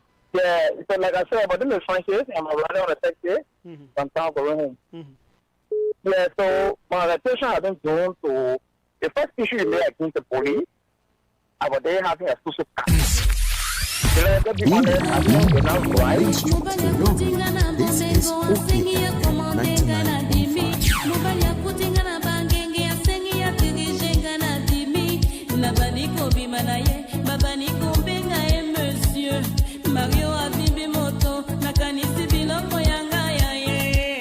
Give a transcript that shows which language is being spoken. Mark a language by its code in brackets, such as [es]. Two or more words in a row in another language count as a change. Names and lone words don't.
[en] Yeah, so like I said, my name is Francis. I'm a runner on a taxi from town going home. Yeah, so my attention has been drawn to the first issue you made against the police about they having a social tax. You know, to be honest, I think it's not right. Main Street to London. This is OKFM 99.5. [ln] Mario Abibi Moto, Nakanisi Bilongo Yanga Yaye.